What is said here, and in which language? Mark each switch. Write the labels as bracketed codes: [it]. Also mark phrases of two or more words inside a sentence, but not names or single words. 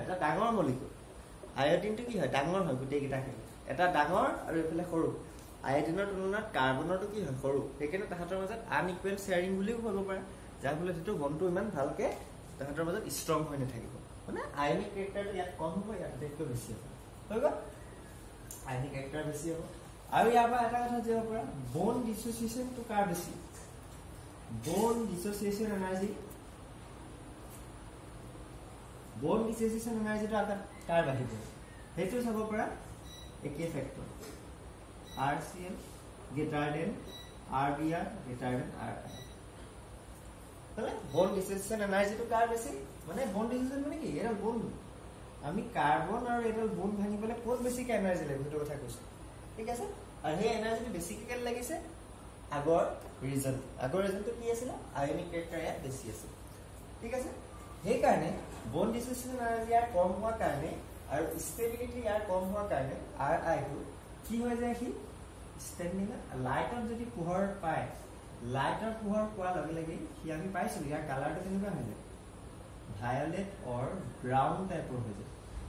[as] এটা ডাঙৰ মলিকুল আয়োডিনটো কি হয় ডাঙৰ হয় গোটেইকেইটাখিনি এটা ডাঙৰ আৰু এইফালে সৰু আয়োডিনৰ তুলনাত কাৰ্বনৰটো কি হয় সৰু সেইকাৰণে তাহাঁতৰ মাজত [en] unequal sharing [as] বুলিও ক'ব পাৰা যাৰ ফলত সেইটো বনটো ইমান ভালকে তাহাঁতৰ মাজত ষ্ট্ৰং হৈ নাথাকিব মানে [en] ionic characterটো [as] ইয়াত কম হ'ব ইয়াত আটাইতকৈ বেছি হ'ব হৈ গ'ল [en] ionic character [as] বেছি হ'ব আৰু ইয়াৰ পৰা এটা কথা যাব পৰা [en] bond dissociationটো [as] কাৰ বেছি [en] bond dissociation [as] এনাৰ্জিটো কাৰ বাঢ়িব সেইটো চাব পৰা একেই ফেক্টৰ [en] RCL greater than RBR greater than RI bond dissociation energyটো [as] কাৰ বেছি মানে [en] bond dissociation [as] মানে কি এডাল বন আমি কাৰ্বন আৰু এডাল বন ভাঙিবলৈ ক'ত বেছিকে এনাৰ্জি লাগে সেইটো কথা কৈছো ঠিক আছে আৰু সেই এনাৰ্জিটো বেছিকে কেলে লাগিছে আগৰ ৰিজনটো কি আছিল [en] ionic character [as] ইয়াত বেছি আছিল ঠিক আছে সেই কাৰণে [en] bond dissociation energy [as] ইয়াৰ কম হোৱাৰ কাৰণে আৰু ষ্টেবিলিটি ইয়াৰ কম হোৱাৰ কাৰণে RI টো কি হৈ যায় কি ষ্টেবিলিটি লাইটত যদি পোহৰ পায় লাইটৰ পোহৰ পোৱাৰ লগে লগে কি আমি পাইছো ইয়াৰ কালাৰটো কেনেকুৱা হৈ যায় [en] violet or brown typeৰ [as] হৈ যায়